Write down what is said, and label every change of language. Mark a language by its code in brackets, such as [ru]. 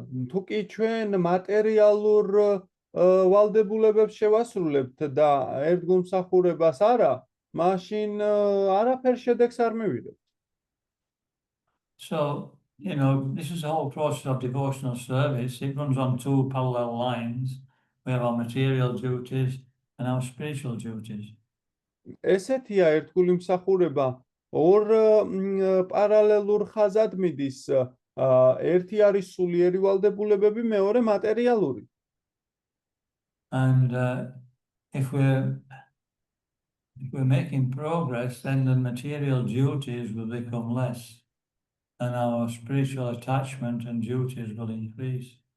[ka] თუ კი ჩვენ მატერიალურ ვალდებულებებს შევასრულებთ და ერთგულმსახურებას არა, მაშინ არაფერ შედეგს არ მივიღებთ. [en] So, this is the whole process of devotional service. It runs on two parallel lines. We have our material duties and our spiritual duties. [ka] ესეთია ერთგული მსახურება ორ პარალელურ ხაზად მიდის. ერთი არის სულიერი ვალდებულებები, მეორე მატერიალური. [en] And if we're making progress, then the material duties will become less, and our spiritual attachment and duties will increase.